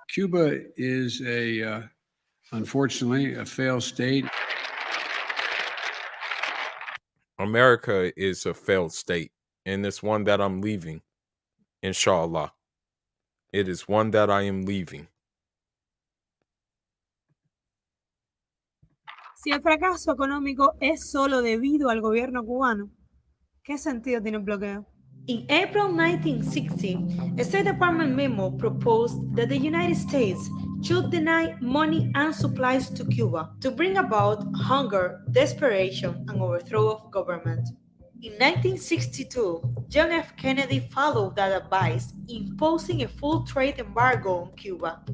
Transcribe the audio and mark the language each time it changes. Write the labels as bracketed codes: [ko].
[en] Cuba is unfortunately, a failed state. America is a failed state, and it's one that I'm leaving, inshallah. It is one that I am leaving. [es] Si el fracaso económico es solo debido al gobierno cubano, ¿qué sentido tiene el bloqueo? [en] In April 1960, a State Department memo proposed that the United States should deny money and supplies to Cuba to bring about hunger, desperation, and overthrow of government. In 1962, John F. Kennedy followed that advice, imposing a full trade embargo on Cuba.